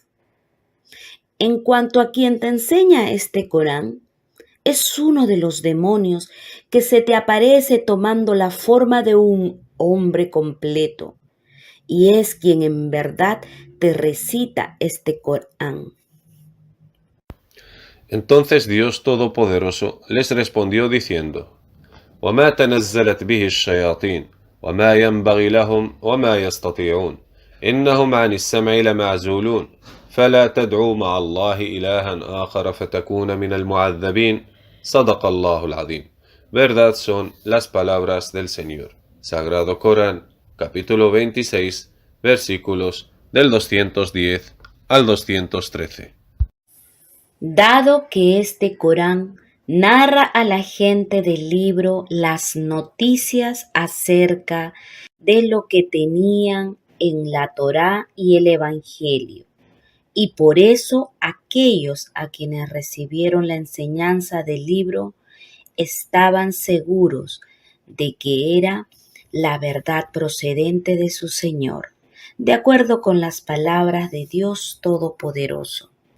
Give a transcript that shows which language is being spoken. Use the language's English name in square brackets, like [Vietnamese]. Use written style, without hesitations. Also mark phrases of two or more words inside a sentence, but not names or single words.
[Spanish] En cuanto a quien te enseña este Corán, es uno de los demonios que se te aparece tomando la forma de un hombre completo, y es quien en verdad te recita este Corán. Entonces Dios Todopoderoso les respondió diciendo: [Arabic] وما تنزلت به الشياطين وما ينبغي لهم وما يستطيعون إنهم عن السمع لمعزولون فلا تدعوا مع الله إلها آخر فتكون من المعذبين صدق الله العظيم. [Spanish] Verdad son las palabras del Señor. Sagrado Corán, capítulo 26, versículos del 210 al 213. Dado que este Corán narra a la gente del libro las noticias acerca de lo que tenían en la Torá y el Evangelio, y por eso aquellos a quienes recibieron la enseñanza del libro estaban seguros de que era la verdad procedente de su Señor, de acuerdo con las palabras de Dios Todopoderoso.